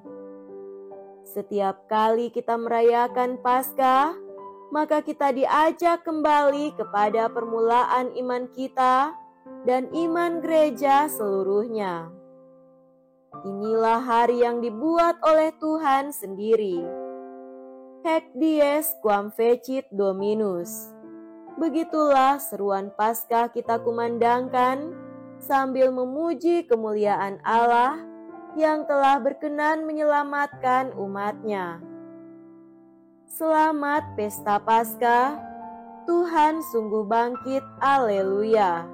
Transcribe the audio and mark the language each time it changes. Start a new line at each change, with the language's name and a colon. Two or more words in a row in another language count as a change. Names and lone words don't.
Indonesian: Setiap kali kita merayakan Paskah, maka kita diajak kembali kepada permulaan iman kita dan iman gereja seluruhnya. Inilah hari yang dibuat oleh Tuhan sendiri.
Latin: Hac dies quam fecit Dominus.
Indonesian: Begitulah seruan Paskah kita kumandangkan sambil memuji kemuliaan Allah yang telah berkenan menyelamatkan umat-Nya. Selamat Pesta Paskah, Tuhan sungguh bangkit, Haleluya.